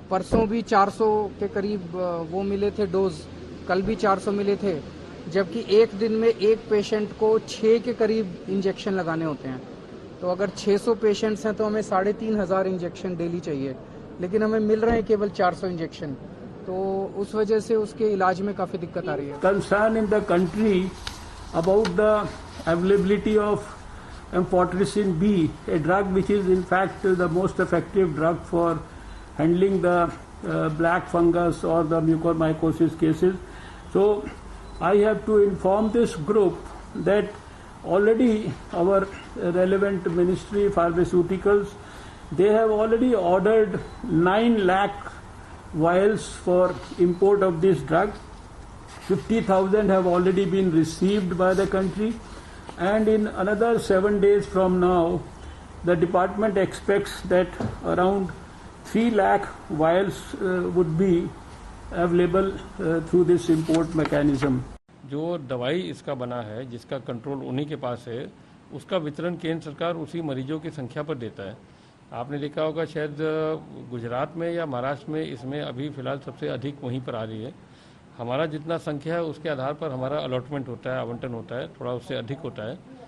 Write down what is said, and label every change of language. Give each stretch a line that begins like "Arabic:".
Hindi: परसों भी 400 के करीब वो मिले थे डोज, कल भी 400 मिले थे, जबकि एक दिन में एक पेशेंट को 6 के करीब इंजेक्शन लगाने होते हैं। तो अगर 600 पेशेंट्स हैं तो हमें 3,500 इंजेक्शन डेली चाहिए, लेकिन हमें मिल रहे हैं केवल 400 इंजेक्शन। तो उस वजह से उसके इलाज में काफ़ी दिक्कत आ रही है।
English: Concern in the country about the availability of amphotericin B, a drug which is in fact the most effective drug for handling the black fungus or the mucormycosis cases. So I have to inform this group that already our relevant ministry, pharmaceuticals, they have already ordered 9 lakh vials for import of this drug. 50,000 have already been received by the country, and in another 7 days from now the department expects that around 3 lakh vials would be available through this import mechanism.
Hindi: जो दवाई इसका बना है, जिसका control उन्हीं के पास है, उसका वितरण केंद्र सरकार उसी मरीजों की संख्या पर देता है। आपने देखा होगा शायद गुजरात में या महाराष्ट्र में इसमें अभी फ़िलहाल सबसे अधिक वहीं पर आ रही है। हमारा जितना संख्या है उसके आधार पर हमारा अलॉटमेंट होता है, आवंटन होता है, थोड़ा उससे अधिक होता है।